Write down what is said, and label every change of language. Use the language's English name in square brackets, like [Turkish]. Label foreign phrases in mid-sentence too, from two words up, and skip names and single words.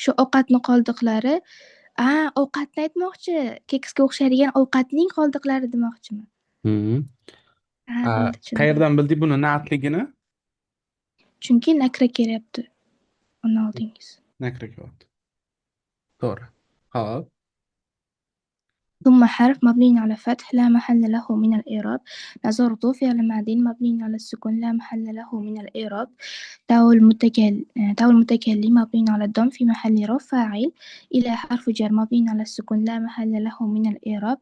[Uzbek] Shu ovqatni qoldiqlari, ovqatni aytmoqchi. Keksga o'xshaydigan ovqatning qoldiqlari demoqchimi? Bo'ldi, tushundim. Qayerdan bildik buni na'atligini? Chunki nakra kelyapti. Uni oldingiz. Nakra kelyapti. To'g'ri. Xo'p. [Arabic] ثم حرف مبني على فتح لا محل له من الإعراب. نظرت فعل ماضي مبني على السكون لا محل له من الإعراب. تاء المتكلم مبني على الضم في محل رفع فاعل. إلى حرف جر مبني على السكون لا محل له من الإعراب.